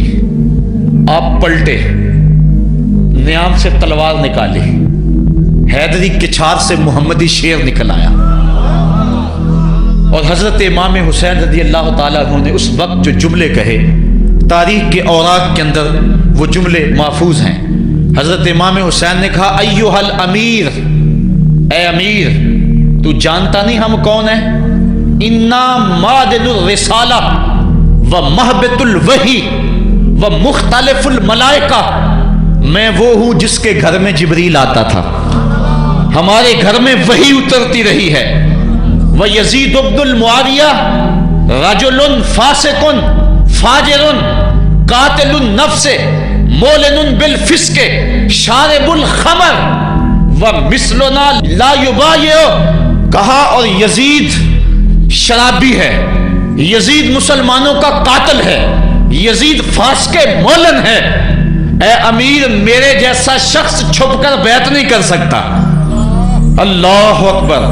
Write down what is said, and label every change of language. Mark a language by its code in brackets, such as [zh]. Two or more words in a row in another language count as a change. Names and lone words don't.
[ur] آپ پلٹے، نیام سے تلوار نکالی، حیدری کچھار سے محمدی شیر نکل آیا، اور حضرت امام حسین [ar] رضي الله تعالى عنه [ur] نے اس وقت جو جملے کہے، تاریخ کے اوراق کے اندر وہ جملے محفوظ ہیں. حضرت امام حسین نے کہا [ar] أيها الأمير, [ur] اے امیر تو جانتا نہیں ہم کون ہے? [ar] إنا معدن الرسالة و مهبط الوحي و مختلف الملائكة, [ur] میں وہ ہوں جس کے گھر میں جبریل آتا تھا، ہمارے گھر میں وحی اترتی رہی ہے. [ar] و يزيد ابن معاوية رجل فاسق فاجر قاتل النفس معلن بالفسق شارب الخمر و مثلنا لا يبايع. [ur] کہا اور یزید شرابی ہے، یزید مسلمانوں کا قاتل ہے، یزید فاسق معلن ہے. اے امیر میرے جیسا شخص چھپ کر بیعت نہیں کر سکتا. [ar] الله أكبر.